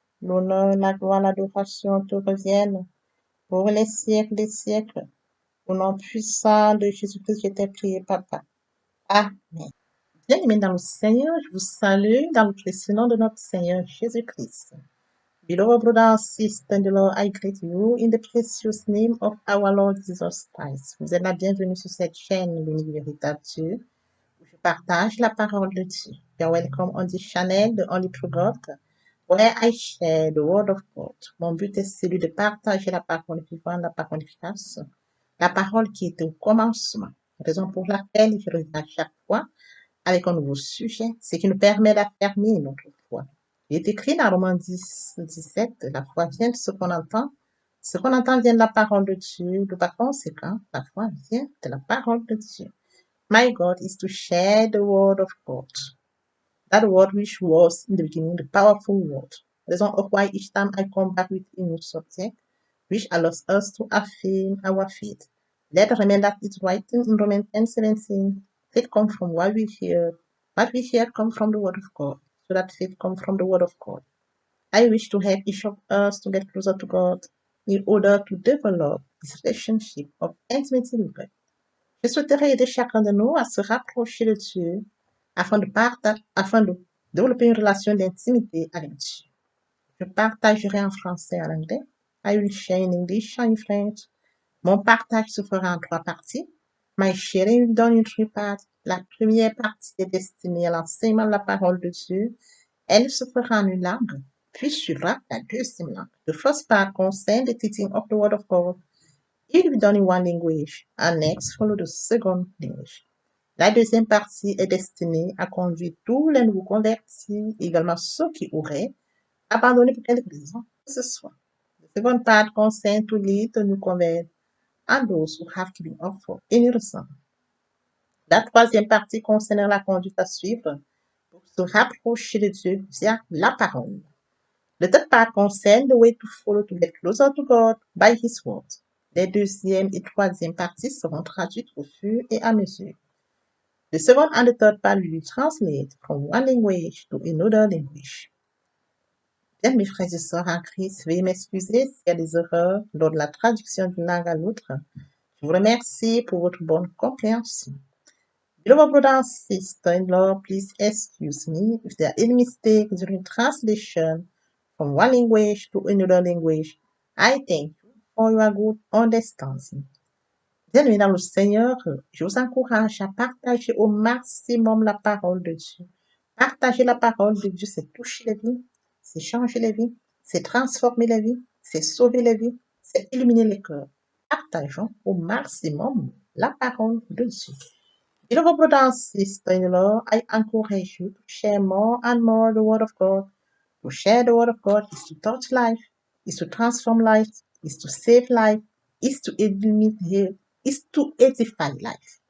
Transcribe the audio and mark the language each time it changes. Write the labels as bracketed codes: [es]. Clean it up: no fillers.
[fr] L'honneur, la gloire, l'adoration te reviennent pour les siècles des siècles. Au nom puissant de Jésus-Christ, je t'ai prié, Papa. Amen. Bien-aimés dans le Seigneur, je vous salue dans le précieux nom de notre Seigneur Jésus-Christ. [en] Beloved brothers and sisters in the Lord, I greet you in the precious name of our Lord Jesus Christ. [fr] Vous êtes la bienvenue sur cette chaîne, l'Unique Véritable Dieu, où je partage la parole de Dieu. [en] You're welcome on this channel, the Only True God, where I share the Word of God. [fr] Mon but est celui de partager la parole vivante, la parole efficace, la parole qui était au commencement. Raison pour laquelle je reviens à chaque fois avec un nouveau sujet, ce qui nous permet d'affermir notre foi. Il est écrit dans Romains 10, 17, la foi vient de ce qu'on entend. Ce qu'on entend vient de la parole de Dieu. De par conséquent, la foi vient de la parole de Dieu. [en] My God is to share the word of God. That word which was in the beginning the powerful word. Reason of why each time I come back with a new subject, which allows us to affirm our faith. Let us remember that it's written in Romans 10:17. Faith comes from what we hear. What we hear comes from the word of God. So that faith comes from the word of God. I wish to help each of us to get closer to God in order to develop this relationship of intimacy with God. [fr] Je souhaiterais aider chacun de nous à se rapprocher de Dieu afin de développer une relation d'intimité avec Dieu. Je partagerai en français et en anglais. [en] I will share in English and in French. [fr] Mon partage se fera en 3 parties. [en] My sharing will be done in 3 parts. [fr] La première partie est destinée à l'enseignement de la parole de Dieu. Elle se fera en une langue, puis suivra la deuxième langue. [en] The first part concerns the teaching of the Word of God. It will be done in one language, and next follow the second language. [fr] La deuxième partie est destinée à conduire tous les nouveaux convertis, également ceux qui auraient abandonné pour quelque raison que ce soit. [en] The second part concerns to lead the new converts and those who have given up for any reason. [fr] La troisième partie concerne la conduite à suivre pour se rapprocher de Dieu via la parole. [en] The third part concerne the way to follow to get closer to God by His word. [fr] Les deuxième et troisième parties seront traduites au fur et à mesure. [en] The second and the third part will be translated from one language to another language. [fr] Bien, mes frères et sœurs en Christ, veuillez m'excuser s'il y a des erreurs lors de la traduction d'une langue à l'autre. Je vous remercie pour votre bonne compréhension. [en] Beloved brothers and sisters-in-law, please excuse me if there are any mistakes during translation from one language to another language. I thank you for your good understanding. [fr] Bien-aimés dans le Seigneur, je vous encourage à partager au maximum la parole de Dieu. Partager la parole de Dieu, c'est toucher les vies, c'est changer les vies, c'est transformer les vies, c'est sauver les vies, c'est illuminer les cœurs. Partageons au maximum la parole de Dieu. [en] Beloved brothers and sisters-in-law, I encourage you to share more and more the Word of God. To share the Word of God is to touch life, is to transform life, is to save life, is to edify life.